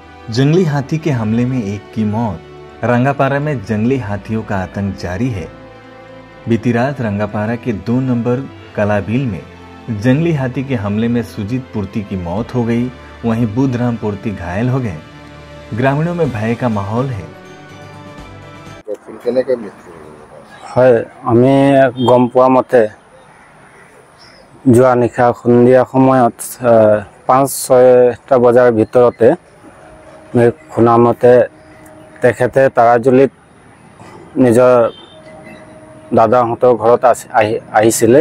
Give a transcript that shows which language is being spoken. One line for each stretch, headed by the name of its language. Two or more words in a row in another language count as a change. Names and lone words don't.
Hindi: जंगली हाथी के हमले में एक की मौत। रंगापारा में जंगली हाथियों का आतंक जारी है। बीती रात रंगापारा के 2 नंबर कलाबील में जंगली हाथी के हमले में सुजीत पूर्ति की मौत हो गई, वहीं बुधराम पूर्ति घायल हो गए। ग्रामीणों में भय का माहौल है।
Assamese: আমি গম পোৱা মতে যোৱা নিশা সন্ধিয়া সময়ত 5-6টা বজাৰ ভিতৰতে শুনা মতে তেখেতে তাৰাজুলিত নিজৰ দাদাহঁতৰ ঘৰত আহিছিলে।